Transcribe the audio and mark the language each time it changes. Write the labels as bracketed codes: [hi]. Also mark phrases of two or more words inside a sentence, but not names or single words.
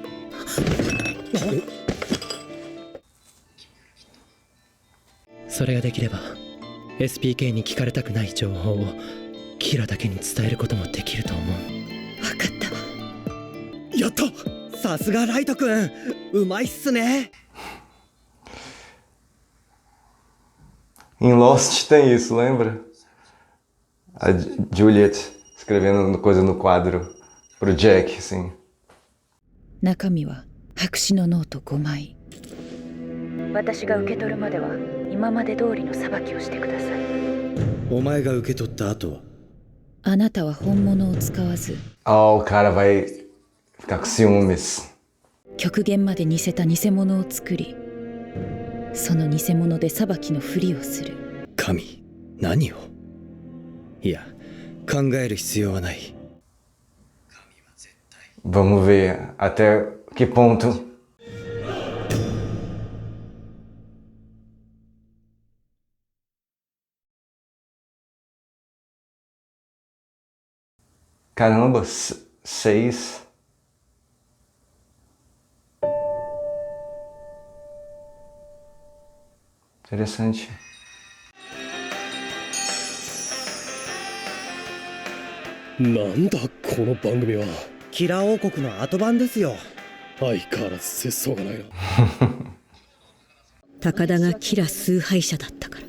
[ja] それができれば SPK に聞かれたくない情報をキラだけに伝えることもできると思う。分かったわ。やった。さすがライト君、うまいっすね。 [pt] Em Lost tem isso, lembra? A Juliet escrevendo coisa no quadro pro Jack, assim. [ja] 中身は白紙のノート5枚。 私が受け取るまでは今まで通りの裁きをしてください。お前が受け取った後はあなたは本物を使わず [pt] Oh, o cara vai ficar com ciúmes. [ja] 極限まで似せた偽物を作り、その偽物で裁きのふりをする。神、何を？いや、考える必要はない。 [pt] Vamos ver até que ponto. Caramba, 6. Interessante. [ja] なんだこの番組は。キラー王国の後番ですよ。相変わらず節操がないな。高田がキラ崇拝者だったから。